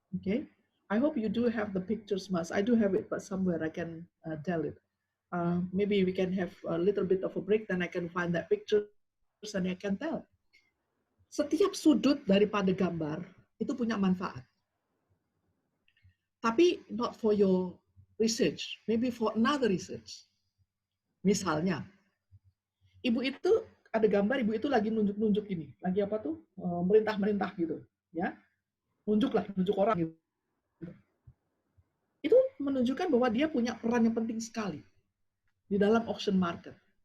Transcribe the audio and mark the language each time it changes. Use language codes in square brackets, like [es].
[en] Okay, I hope you do have the pictures, Mas. I do have it, but somewhere I can tell it. Maybe we can have a little bit of a break, then I can find that pictures and I can tell. [id] Setiap sudut daripada gambar itu punya manfaat. Tapi [en] not for your research, maybe for another research. [id] Misalnya, ibu itu ada gambar ibu itu lagi nunjuk-nunjuk ini, lagi apa tuh? Merintah-merintah gitu, ya. Nunjuk orang gitu. Itu menunjukkan bahwa dia punya peran yang penting sekali di dalam auction market.